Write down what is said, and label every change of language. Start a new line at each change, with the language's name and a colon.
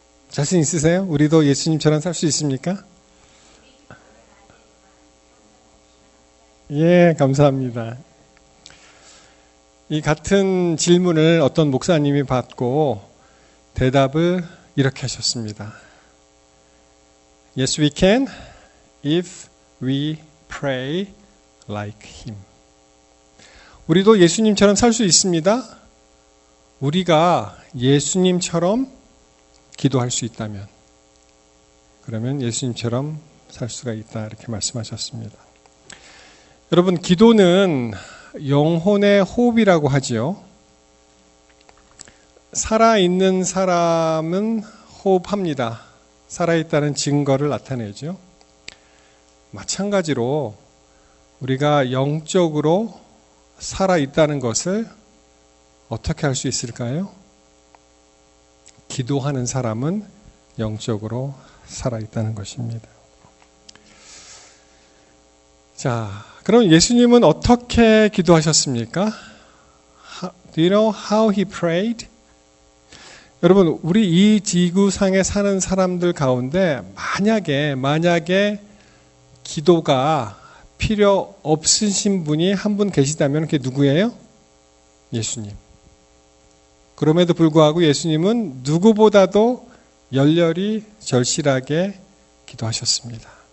Korean: 자신 있으세요? 우리도 예수님처럼 살 수 있습니까? 감사합니다. 이 같은 질문을 어떤 목사님이 받고 대답을 이렇게 하셨습니다.
English: Yes, we can if we pray like him.
Korean: 우리도 예수님처럼 살 수 있습니다. 우리가 예수님처럼 기도할 수 있다면, 그러면 예수님처럼 살 수가 있다 이렇게 말씀하셨습니다. 여러분 기도는 영혼의 호흡이라고 하지요. 살아있는 사람은 호흡합니다. 살아있다는 증거를 나타내죠. 마찬가지로 우리가 영적으로 살아있다는 것을 어떻게 할 수 있을까요? 기도하는 사람은 영적으로 살아있다는 것입니다. 자, 그럼 예수님은 어떻게 기도하셨습니까?
English: Do you know how he prayed?
Korean: 여러분, 우리 이 지구상에 사는 사람들 가운데 만약에 기도가 필요 없으신 분이 한 분 계시다면 그게 누구예요? 예수님. 그럼에도 불구하고 예수님은 누구보다도 열렬히 절실하게 기도하셨습니다.